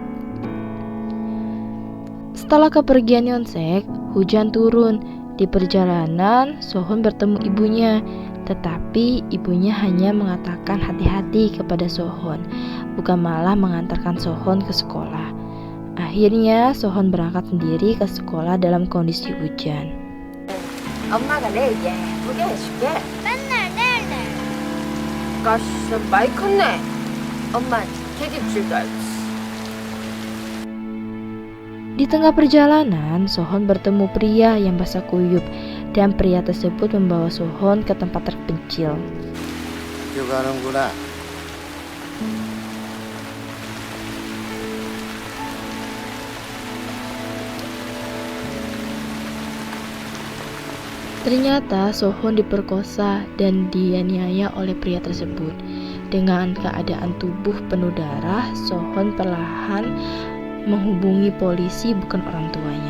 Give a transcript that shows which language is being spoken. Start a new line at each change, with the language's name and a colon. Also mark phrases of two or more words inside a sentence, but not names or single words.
Indonesian: Setelah kepergian Yonsek, hujan turun. Di perjalanan, Sohun bertemu ibunya, tetapi ibunya hanya mengatakan hati-hati kepada Sohun, bukan malah mengantarkan Sohun ke sekolah. Akhirnya Sohun berangkat sendiri ke sekolah dalam kondisi hujan.
Korean: 엄마가 내일 예쁘게 해줄게. 맨날 내일. 가시 많이 컸네. 엄마 계집질도 알지.
Indonesian: Di tengah perjalanan, Sohun bertemu pria yang basah kuyup, dan pria tersebut membawa Sohun ke tempat terpencil.
Korean: 여기 가는구나.
Indonesian: Ternyata Sohun diperkosa dan dianiaya oleh pria tersebut. Dengan keadaan tubuh penuh darah, Sohun perlahan menghubungi polisi, bukan orang tuanya.